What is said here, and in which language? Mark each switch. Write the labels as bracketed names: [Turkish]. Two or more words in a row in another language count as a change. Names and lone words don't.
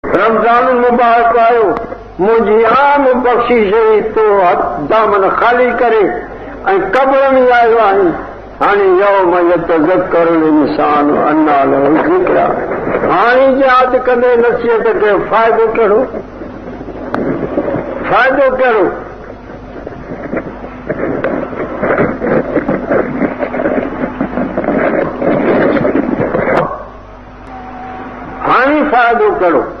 [Sindhi] रमज़ान मुबारक आयो, मुंहिंजी आम बख़्शिश हुई तो दामन ख़ाली करे ऐं क़ब्र में आयो आहीं। [Arabic] हाणे يوم يتذكر الإنسان أنى له الذكرى. [Sindhi] हाणे यादि कंदे नसीहत कयो, फ़ाइदो कहिड़ो? फ़ाइदो कहिड़ो? हाणे फ़ाइदो कहिड़ो?